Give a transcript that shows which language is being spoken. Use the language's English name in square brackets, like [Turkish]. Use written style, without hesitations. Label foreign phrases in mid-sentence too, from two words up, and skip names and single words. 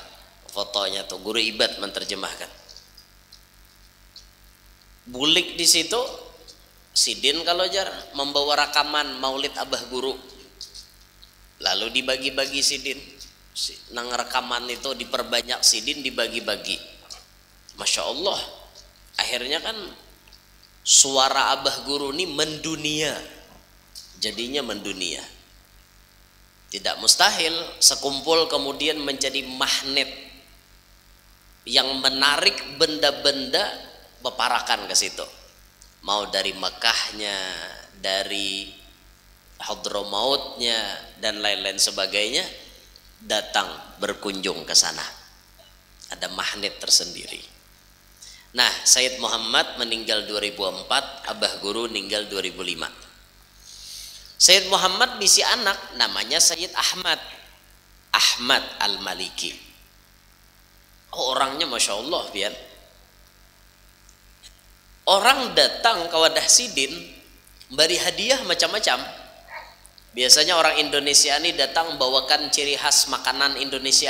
[Indonesian] Fotonya tuh Guru Ibad menerjemahkan. Bulik di situ Sidin kalau jar membawa rakaman maulid Abah Guru. Lalu dibagi-bagi Sidin. Nang rekaman itu diperbanyak Sidin dibagi-bagi. [Arabic] ما شاء الله. [Indonesian] Akhirnya kan suara Abah Guru ini mendunia. Jadinya mendunia. Tidak mustahil sekumpul kemudian menjadi magnet yang menarik benda-benda beparakan ke situ. Mau dari Mekahnya, dari Hadramautnya dan lain-lain sebagainya datang berkunjung ke sana. Ada magnet tersendiri. Nah, Sayyid Muhammad meninggal 2004, Abah Guru meninggal 2005. Sayyid Muhammad bisi anak namanya Sayyid Ahmad Al-Maliki. Orangnya [Arabic] ما شاء الله [Indonesian] biar. Orang datang ke wadah Sidin beri hadiah macam-macam. Biasanya orang Indonesia ini datang bawakan ciri khas makanan Indonesia.